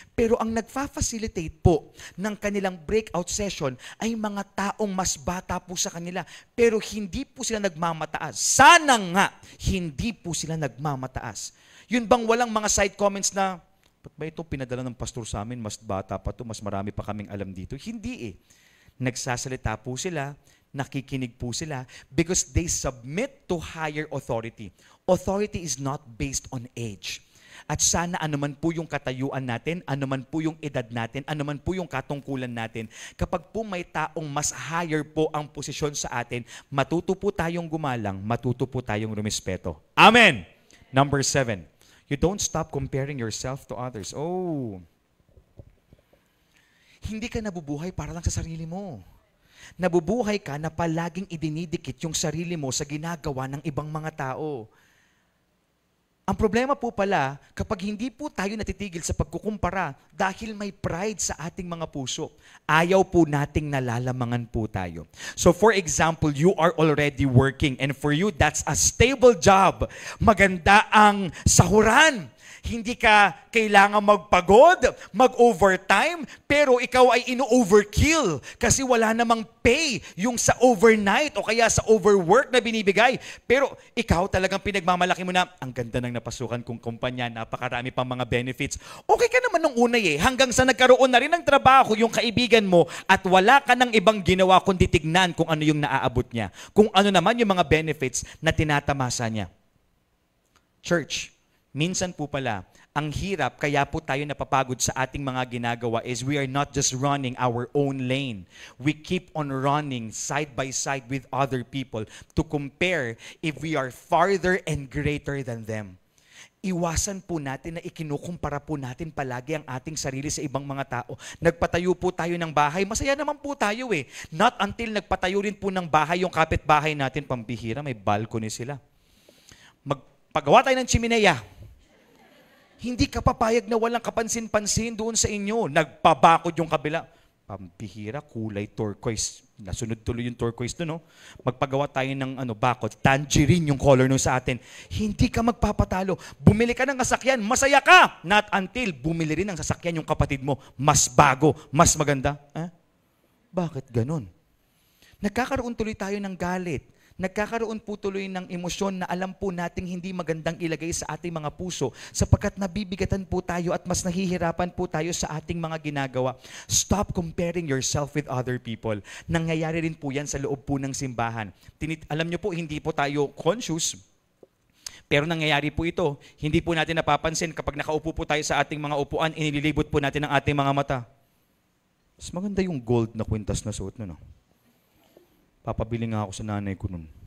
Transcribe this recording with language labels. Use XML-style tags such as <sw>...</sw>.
<tl>Pero ang nagfa-facilitate po ng kanilang breakout session ay mga taong mas bata po sa kanila, pero hindi po sila nagmamataas. Sana nga, hindi po sila nagmamataas. Yun bang walang mga side comments na, ba't ba ito pinadala ng pastor sa amin? Mas bata pa to, mas marami pa kaming alam dito. Hindi eh. Nagsasalita po sila, nakikinig po sila,</tl> <en>because they submit to higher authority. Authority is not based on age.</en> <tl>At sana anuman po yung katayuan natin, anuman po yung edad natin, anuman po yung katungkulan natin, kapag po may taong mas higher po ang posisyon sa atin, matuto po tayong gumalang, matuto po tayong rumispeto. Amen!</tl> <en>Number 7, you don't stop comparing yourself to others.</en> <tl>Oh, hindi ka nabubuhay para lang sa sarili mo. Nabubuhay ka na palaging idinidikit yung sarili mo sa ginagawa ng ibang mga tao. Ang problema po pala, kapag hindi po tayo natitigil sa pagkukumpara dahil may pride sa ating mga puso, ayaw po nating nalalamangan po tayo.</tl> <en>So for example, you are already working and for you, that's a stable job.</en> <tl>Maganda ang sahuran. Hindi ka kailangan magpagod, mag-overtime, pero ikaw ay ino-overkill kasi wala namang pay yung sa overnight o kaya sa overwork na binibigay. Pero ikaw talagang pinagmamalaki mo na, ang ganda ng napasukan kong kumpanya, napakarami pang mga benefits. Okay ka naman nung unay hanggang sa nagkaroon na rin ng trabaho yung kaibigan mo at wala ka ng ibang ginawa kundi tignan kung ano yung naaabot niya. Kung ano naman yung mga benefits na tinatamasa niya. Church, minsan po pala, ang hirap, kaya po tayo napapagod sa ating mga ginagawa</tl> <en>is we are not just running our own lane. We keep on running side by side with other people to compare if we are farther and greater than them.</en> <tl>Iwasan po natin na ikinukumpara po natin palagi ang ating sarili sa ibang mga tao. Nagpatayo po tayo ng bahay, masaya naman po tayo eh.</tl> <en>Not until</en> <tl>nagpatayo rin po ng bahay yung kapitbahay natin, pambihira, may balcony sila. Magpagawa tayo ng chimenea. Hindi ka papayag na walang kapansin-pansin doon sa inyo. Nagpabakod yung kabila. Pampihira, kulay turquoise. Nasunod tuloy yung turquoise doon, no? Magpagawa tayo ng bakod. Tangerine yung color nun sa atin. Hindi ka magpapatalo. Bumili ka ng sasakyan, masaya ka.</tl> <en>Not until</en> <tl>bumili rin ng sasakyan yung kapatid mo. Mas bago, mas maganda. Bakit ganun? Nagkakaroon tuloy tayo ng galit. Nagkakaroon po tuloy ng emosyon na alam po nating hindi magandang ilagay sa ating mga puso sapagkat nabibigatan po tayo at mas nahihirapan po tayo sa ating mga ginagawa.</tl> <en>Stop comparing yourself with other people.</en> <tl>Nangyayari rin po yan sa loob po ng simbahan. Alam nyo po, hindi po tayo conscious, pero nangyayari po ito. Hindi po natin napapansin kapag nakaupo po tayo sa ating mga upuan, inililibot po natin ang ating mga mata. Mas maganda yung gold na kwintas na suot no? Papabili nga ako sa nanay ko nun.</tl>